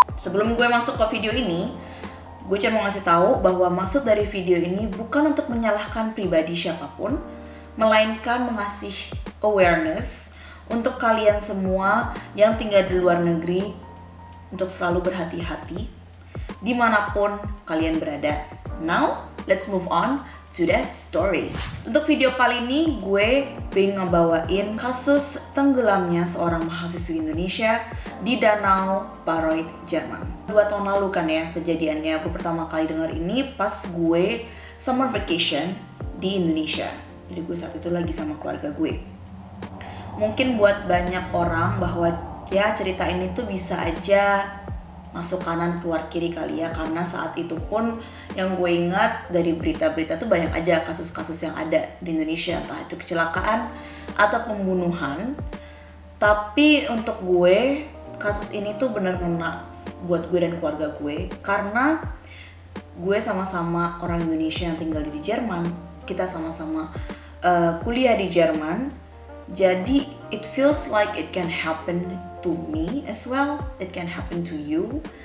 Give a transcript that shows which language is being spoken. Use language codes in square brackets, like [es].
[id] Sebelum gue masuk ke video ini, gue cuma mau ngasih tahu bahwa maksud dari video ini bukan untuk menyalahkan pribadi siapapun, melainkan mengasih awareness untuk kalian semua yang tinggal di luar negeri untuk selalu berhati-hati dimanapun kalian berada. [en] Now, let's move on to the story. [id] Untuk video kali ini gue pengen ngebawain kasus tenggelamnya seorang mahasiswi Indonesia di Danau Bayreuth, Jerman. 2 tahun lalu kan ya kejadiannya. Gue pertama kali dengar ini pas gue [en] summer vacation [id] di Indonesia. Jadi gue saat itu lagi sama keluarga gue. Mungkin buat banyak orang bahwa ya cerita ini tuh bisa aja masuk kanan keluar kiri kali ya, karena saat itu pun yang gue ingat dari berita-berita tuh banyak aja kasus-kasus yang ada di Indonesia, entah itu kecelakaan atau pembunuhan. Tapi untuk gue kasus ini tuh benar-benar buat gue dan keluarga gue, karena gue sama-sama orang Indonesia yang tinggal di Jerman, kita sama-sama kuliah di Jerman. [en] Jadi it feels like it can happen to me as well, it can happen to you.